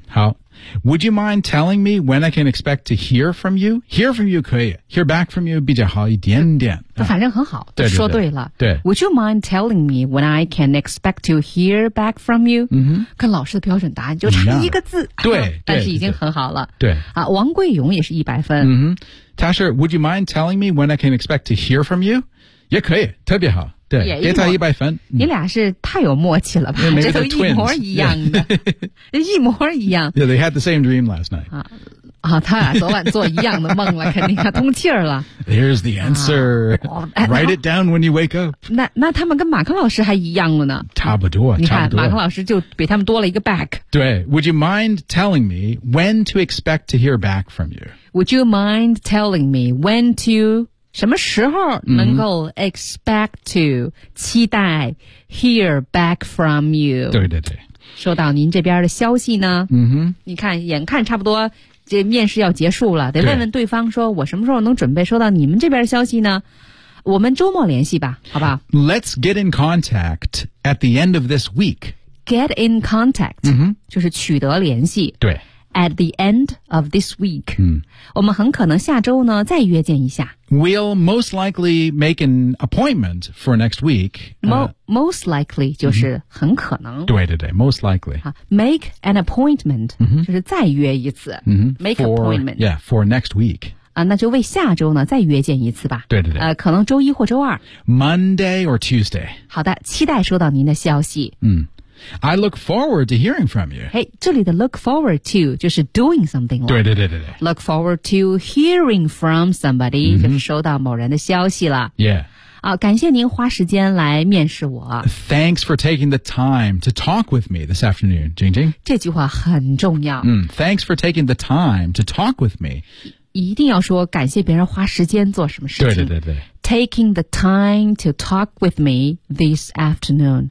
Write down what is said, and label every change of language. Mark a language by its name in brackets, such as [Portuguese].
[English] 好 Would you mind telling me when I can expect to hear from you? Hear from you [Chinese] 可以 [English] Hear back from you [Chinese] 比较好一点点、啊、反正很好对对对说对了对 [English] Would you mind telling me when I can expect to hear back from you?、嗯、 [Chinese] 跟老师的标准答案就差一个字、 yeah. 对但是已经很好了对啊，王桂勇也是一百分、 [English] 嗯、 [Chinese] 他是 [English] Would you mind telling me when I can expect to hear from you? [Chinese] 也可以特别好对给他一百分你俩是太有默契了吧、嗯、这都一模一样的、 yeah. 一模一样 [English] Yeah, they had the same dream last night [Chinese] 啊，他俩昨晚做一样的梦了肯定要通气儿了 [English] There's the answer、啊哦、Write it down when you wake up [Chinese] 那他们跟马克老师还一样了呢差不多你看马克老师就比他们多了一个 back [English] 对 Would you mind telling me when to expect to hear back from you? Would you mind telling me when to... [Chinese] 什么时候能够 [English] expect to、嗯、 [Chinese] 期待 [English] hear back from you [Chinese] 对对对收到您这边的消息呢嗯哼你看眼看差不多这面试要结束了得问问对方说我什么时候能准备收到你们这边的消息呢我们周末联系吧好吧 [English] Let's get in contact at the end of this week Get in contact、嗯、哼 [Chinese] 就是取得联系对 [English] At the end of this week,、嗯、 [Chinese] 我们很可能下周呢再约见一下。 [English] We'll most likely make an appointment for next week. Most likely [Chinese] 就是很可能。对对对 ， [English] most likely. Make an appointment、嗯、 [Chinese] 就是再约一次。嗯、 [English] make for, appointment. Yeah, for next week. [Chinese] 啊，那就为下周呢再约见一次吧。对对对。可能周一或周二。 [English] Monday or Tuesday. [Chinese] 好的，期待收到您的消息。 [English] 嗯。I look forward to hearing from you. [Chinese] Hey, 这里的 [English] look forward to [Chinese] 就是 [English] doing something. [Chinese] 对对对对对。 [English] Look forward to hearing from somebody,、mm-hmm. [Chinese] 就是收到某人的消息了。 [English] Yeah. [Chinese] 啊，感谢您花时间来面试我。 [English] Thanks for taking the time to talk with me this afternoon, Jing Jing. [Chinese] 这句话很重要。 [English] 嗯、thanks for taking the time to talk with me. [Chinese] 一定要说感谢别人花时间做什么事情。对对对对。 [English] Taking the time to talk with me this afternoon.